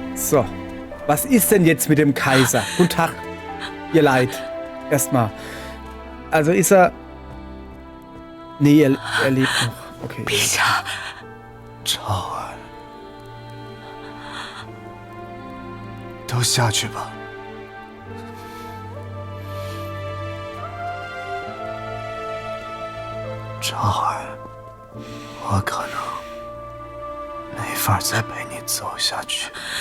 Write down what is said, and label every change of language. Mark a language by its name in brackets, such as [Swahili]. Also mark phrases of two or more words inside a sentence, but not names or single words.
[German] So, was ist denn jetzt mit dem Kaiser? Guten Tag, ihr Leid. Erstmal. Also ist er... Nee, er lebt noch. Okay. [Chinese] 陛下，昭儿，都下去吧。昭儿，我可能没法再陪你走下去。